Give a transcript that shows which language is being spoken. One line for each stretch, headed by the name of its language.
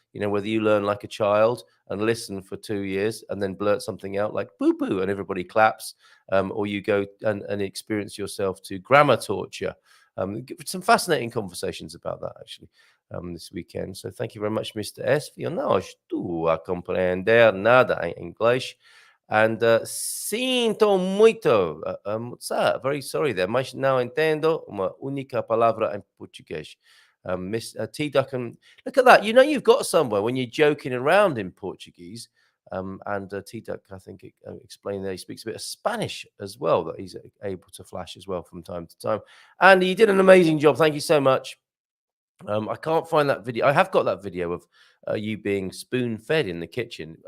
English: You know, whether you learn like a child and listen for 2 years and then blurt something out like boo-boo and everybody claps, or you go and experience yourself to grammar torture. Some fascinating conversations about that, actually, this weekend. So thank you very much, Mr. S.
Portuguese: Eu não estou a compreender nada em inglês.
English: And
Portuguese: sinto muito.
English: What's that? Very sorry there.
Portuguese: Mas não entendo uma única palavra em português.
English: Miss T. Duckham, look at that. You know you've got somewhere when you're joking around in Portuguese. And T. Duck, I think, explained that he speaks a bit of Spanish as well, that he's able to flash as well from time to time. And he did an amazing job. Thank you so much. I can't find that video. I have got that video of you being spoon-fed in the kitchen.